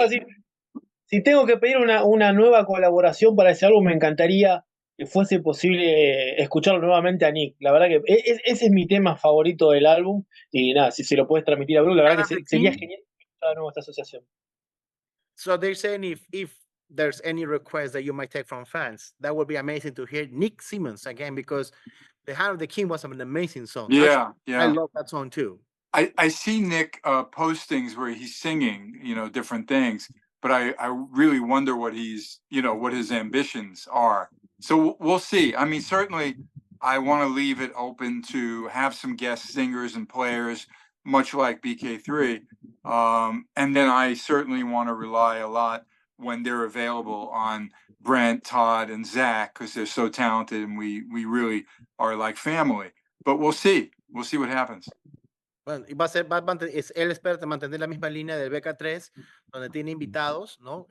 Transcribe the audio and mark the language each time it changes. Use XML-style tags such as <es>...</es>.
<es>decir, si tengo que pedir una nueva colaboración para ese álbum, me encantaría que fuese posible escucharlo nuevamente a Nick. La verdad que ese es mi tema favorito del álbum. Y nada, si se lo puedes transmitir a Bruce, la verdad que sería genial escuchar de nuevo esta asociación.</es> <en>So they're saying if there's any request that you might take from fans, that would be amazing to hear Nick Simmons again, because The Hand of the King was an amazing song. Yeah, Actually, yeah. I love that song too. I see Nick postings where he's singing, different things, but I really wonder what what his ambitions are. So we'll see. I mean, certainly I want to leave it open to have some guest singers and players, much like BK3. And then I certainly want to rely a lot when they're available on Brent, Todd, and Zach, because they're so talented and we really are like family. But we'll see. We'll see what happens.</en> <es>Bueno, y él espera mantener la misma línea del BK3, donde tiene invitados, ¿no?</es>